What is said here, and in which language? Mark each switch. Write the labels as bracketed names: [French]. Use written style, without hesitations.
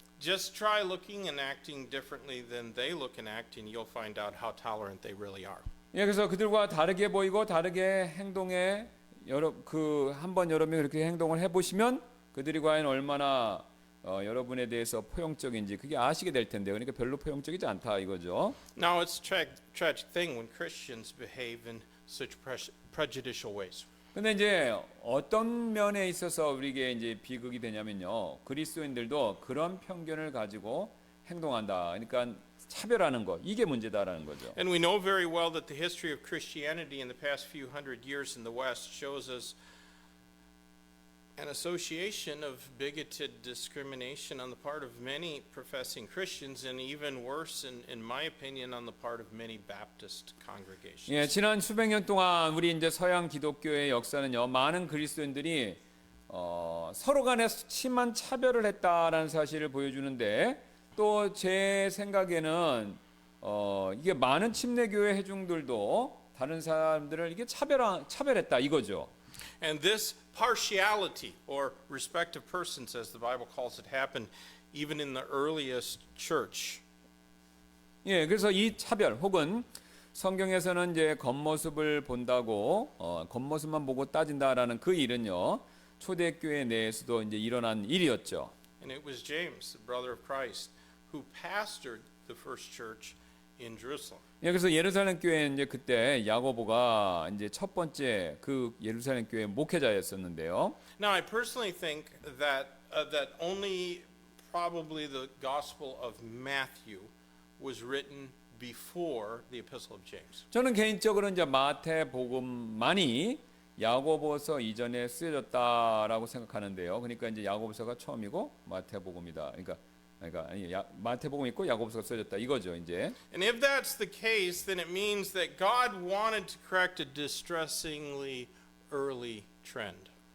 [English] Just try looking and acting differently than they look and act, and you'll find out how tolerant they really are. [Korean] 예, 그래서 그들과 다르게 보이고 다르게 행동에 한번 여러분이 그렇게 행동을 해보시면 그들이 과연 얼마나 여러분에 대해서 포용적인지 그게 아시게 될 텐데요. 그러니까 별로 포용적이지 않다 이거죠. [English] Now, it's a tragic thing when Christians behave in such prejudicial ways. [Korean] 근데 이제 어떤 면에 있어서 우리에게 이제 비극이 되냐면요. 그리스도인들도 그런 편견을 가지고 행동한다. 그러니까 차별하는 것, 이게 문제다라는 거죠. [English] And we know very well that the history of Christianity in the past few hundred years in the West shows us an association of bigoted discrimination on the part of many professing Christians, and even worse, in my opinion, on the part of many Baptist congregations. [Korean] 예, 지난 수백 년 동안 우리 이제 서양 기독교의 역사는요, 많은 그리스도인들이 서로 간에 심한 차별을 했다라는 사실을 보여주는데, 또 제 생각에는 이게 많은 침례교회 회중들도 다른 사람들을 이게 차별했다 이거죠. [English] And this partiality or respect of persons, as the Bible calls it, happened even in the earliest church. [Korean] 예, 그래서 이 차별 혹은 성경에서는 이제 겉모습을 본다고 겉모습만 보고 따진다라는 그 일은요 초대교회 내에서도 이제 일어난 일이었죠. [English] And it was James, the brother of Christ, who pastored the first church in Jerusalem. [Korean] 예, 그래서 예루살렘 교회 이제 그때 야고보가 이제 첫 번째 그 예루살렘 교회 목회자였었는데요. [English] Now, I personally think that only probably the Gospel of Matthew was written before the Epistle of James. [Korean] 저는 개인적으로 이제 마태복음만이 야고보서 이전에 쓰여졌다라고 생각하는데요. 그러니까 이제 야고보서가 처음이고 마태복음이다. 그러니까 마태복음 있고 야고보서가 써졌다 이거죠 이제. [English] And if that's the case, then it means that God wanted to correct a distressingly early trend.